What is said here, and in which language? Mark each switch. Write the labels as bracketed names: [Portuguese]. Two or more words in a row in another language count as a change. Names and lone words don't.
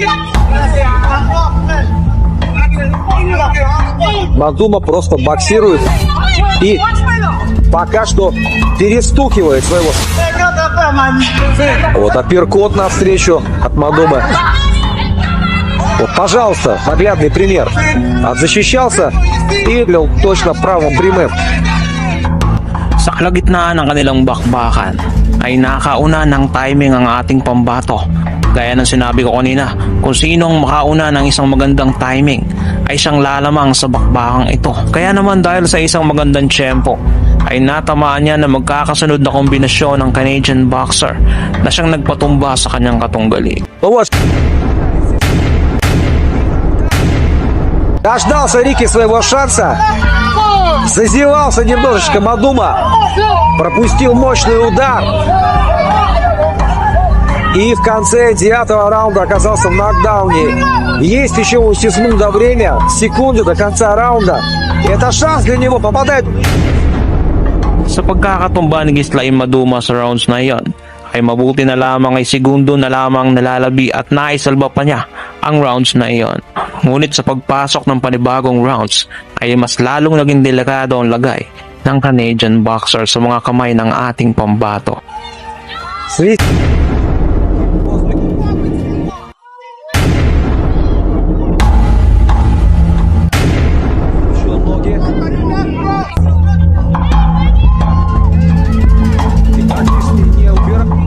[Russian] Мадума просто боксирует и пока что перестукивает своего. Вот апперкот навстречу от Мадумы. Вот, пожалуйста, наглядный пример. Защищался и бил точно правым прямым. [Filipino] Sa kalagitnaan ng kanilang bakbakan ay nakauna ng timing ang ating pambato. Gaya ng sinabi ko kanina, kung sinong makauna ng isang magandang timing ay siyang lalamang sa bakbakang ito. Kaya naman dahil sa isang magandang tiyempo ay natamaan niya na magkakasunod na kombinasyon ng [English] Canadian boxer [Filipino] na siyang nagpatumba sa kanyang katunggali. [Russian] Дождался Рики своего шанса. Зазевался немножечко Мадума. Пропустил мощный удар. И в конце 9-го раунда оказался в нокдауне. Есть еще у Сисмунда время. Секунду до конца раунда. И это шанс для него. Попадает. [Filipino] Sa pagkakatumba ni Gislain Maduma sa rounds na iyon, ay mabuti na lamang ay segundo na lamang nalalabi at naisalba pa niya ang rounds na iyon. Ngunit sa pagpasok ng panibagong rounds ay mas lalong naging delikado ang lagay ng [English] Canadian boxer [Filipino] sa mga kamay ng ating pambato. [Russian] Смотрите. Еще ноги. И практически не убирает.